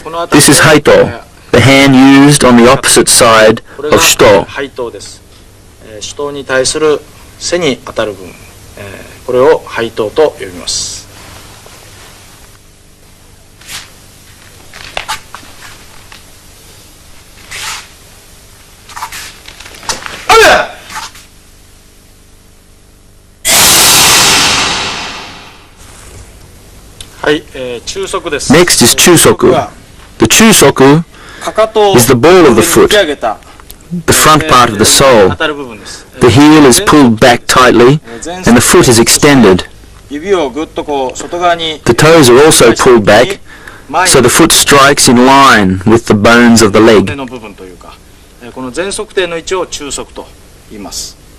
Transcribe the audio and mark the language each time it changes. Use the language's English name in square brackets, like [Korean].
[English] This is haito, the hand used on the opposite side of shito. [Japanese] 手に対する背に当たる部分、これを背頭と呼びます。はい、中足です。 [English] Next is chusoku. The chusoku is the ball of the foot, the front part of the sole. The heel is pulled back tightly and the foot is extended. The toes are also pulled back so the foot strikes in line with the bones of the leg. [Japanese] この前足底の位置を中足と言います。